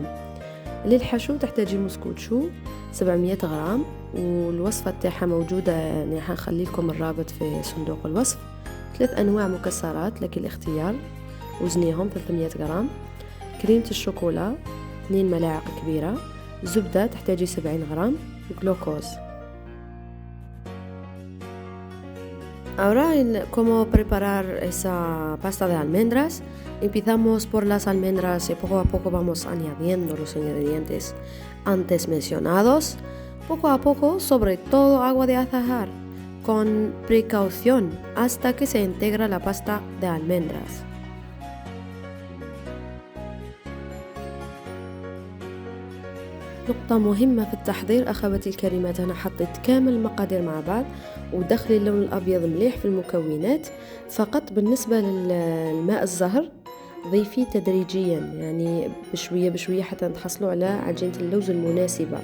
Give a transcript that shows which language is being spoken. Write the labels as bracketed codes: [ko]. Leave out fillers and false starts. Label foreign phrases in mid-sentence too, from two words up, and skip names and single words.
[ar] للحشو تحتاجي مسكوتشو 700 غرام، والوصفة تاعها موجودة، يعني حنخلي لكم الرابط في صندوق الوصف. 3 أنواع مكسرات لك الاختيار، وزنيهم 300 غرام. كريمة الشوكولا 2 ملاعق كبيرة، زبدة تحتاجي 70 غرام، جلوكوز. [es] Ahora, cómo preparar esa pasta de almendras. Empezamos por las almendras y poco a poco vamos añadiendo los ingredientes antes mencionados. Poco a poco, sobre todo agua de azahar, con precaución hasta que se integra la pasta de almendras. [ar] نقطة مهمة في التحضير أخواتي الكريمات، أنا حطيت كامل المقادير مع بعض ودخلي اللون الأبيض مليح في المكونات. فقط بالنسبة للماء الزهر ضيفيه تدريجيا، يعني بشوية بشوية حتى تحصلوا على عجينة اللوز المناسبة.